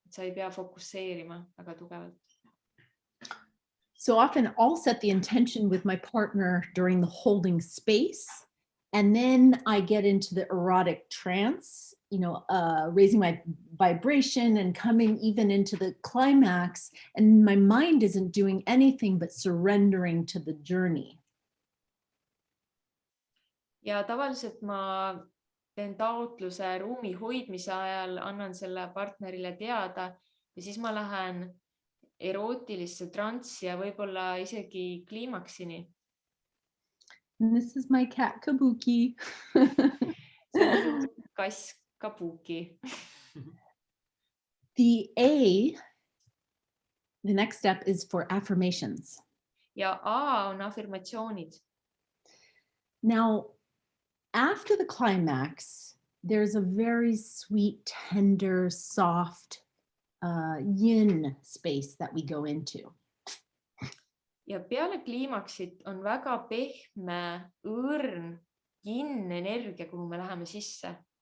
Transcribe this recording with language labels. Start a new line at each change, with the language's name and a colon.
Estonian: Sa ei pea fokusseerima väga tugevalt.
English: So often I'll set the intention with my partner during the holding space, and then I get into the erotic trance, raising my vibration and coming even into the climax, and my mind isn't doing anything but surrendering to the journey.
Estonian: Ja tavaliselt ma teen taotluse ruumi hoidmise ajal, annan selle partnerile teada ja siis ma lähen erootilisse transsi ja võib-olla isegi kliimaksini.
English: This is my cat Kabuki.
Estonian: See on kass Kabuki.
English: The next step is for affirmations.
Estonian: Ja A on afirmatsioonid.
English: Now, after the climax, there's a very sweet, tender, soft yin space that we go into.
Estonian: Ja peale kliimaksit on väga pehme, õrn, yin energia, kuhu me läheme sisse.